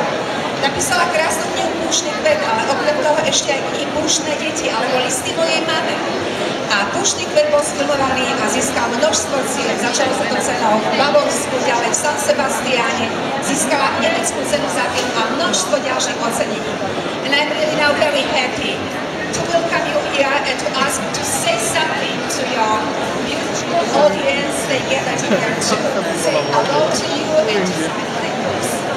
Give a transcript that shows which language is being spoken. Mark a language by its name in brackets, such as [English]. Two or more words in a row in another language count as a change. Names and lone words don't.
[Slovak] Napísala krásnu knihu Púštny kvet, ale okrem toho ešte aj knihy Púštne deti, alebo listy mojej mamy. A Púštny kvet bol sfilmovaný a získal množstvo cien. Začalo sa to cenou v Bavorsku, ďalej v San Sebastiáne, získala nemeckú cenu za film a množstvo ďalších ocenení. [English] And I'm really now very happy to welcome you here and to ask you to say something to your beautiful audience. They gathered here to say hello to you and to sign their books.